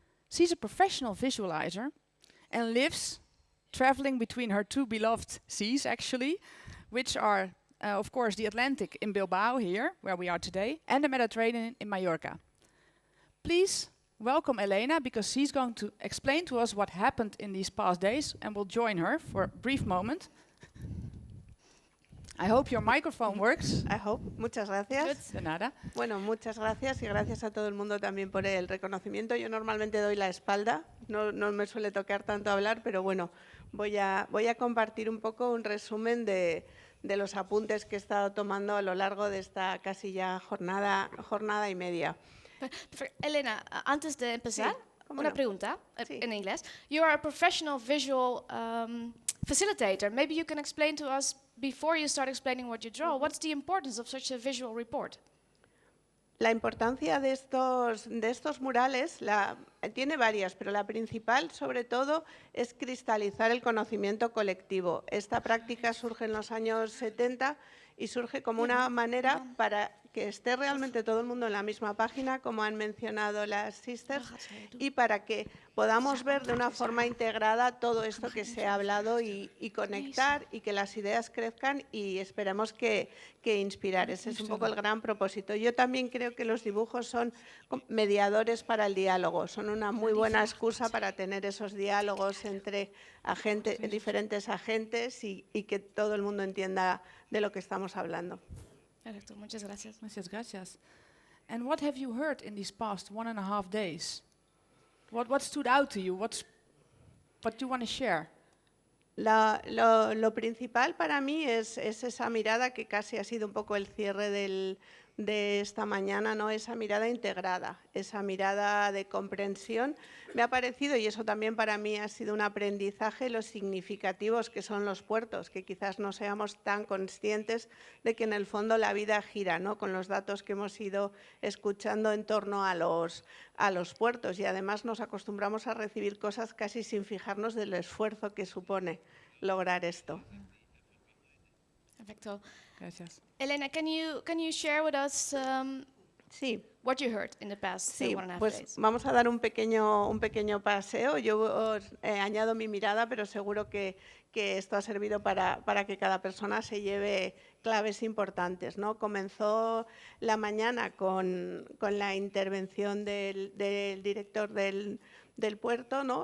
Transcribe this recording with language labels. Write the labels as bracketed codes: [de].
[en] She's a professional visualizer and lives traveling between her two beloved seas actually, which are of course the Atlantic in Bilbao here, where we are today, and the Mediterranean in Mallorca. Please welcome Elena, because she's going to explain to us what happened in these past days, and we'll join her for a brief moment. I hope your microphone works. I hope. [es] Muchas gracias. [en] Good. [es] De nada. Bueno, muchas gracias y gracias a todo el mundo también por el reconocimiento. Yo normalmente doy la espalda, no me suele tocar tanto hablar, pero bueno, voy a compartir un poco un resumen de los apuntes que he estado tomando a lo largo de esta casi ya jornada y media. Elena, antes de empezar, una pregunta Sí. en inglés. [en] You are a professional visual facilitator. Maybe you can explain to us, before you start explaining what you draw, what's the importance of such a visual report? [es] La importancia de estos murales tiene varias, pero la principal, sobre todo, es cristalizar el conocimiento colectivo. Esta práctica surge en los años 70 y surge como una manera para que esté realmente todo el mundo en la misma página, como han mencionado las sisters, y para que podamos ver de una forma integrada todo esto que se ha hablado y conectar y que las ideas crezcan y esperemos que inspirar. Ese es un poco el gran propósito. Yo también creo que los dibujos son mediadores para el diálogo, son una muy buena excusa para tener esos diálogos entre diferentes agentes y que todo el mundo entienda de lo que estamos hablando. Perfecto, muchas gracias. Muchas gracias. [en] And what have you heard in these past 1.5 days? What stood out to you? What do you want to share? [es] Lo principal para mí es esa mirada que casi ha sido un poco el cierre de esta mañana, ¿no? Esa mirada integrada, esa mirada de comprensión. Me ha parecido, y eso también para mí ha sido un aprendizaje, lo significativos que son los puertos, que quizás no seamos tan conscientes de que en el fondo la vida gira, ¿no? Con los datos que hemos ido escuchando en torno a los puertos, y además nos acostumbramos a recibir cosas casi sin fijarnos del esfuerzo que supone lograr esto. Perfecto. Gracias. [en] Elena, can you share with us [es] Sí. [en] what you heard in the past [es] Sí, [en] 1.5 [es] pues [en] days? [es] vamos a dar un pequeño paseo. Yo os añado mi mirada, pero seguro que esto ha servido para que cada persona se lleve claves importantes, ¿no? Comenzó la mañana con la intervención del director del puerto, ¿no?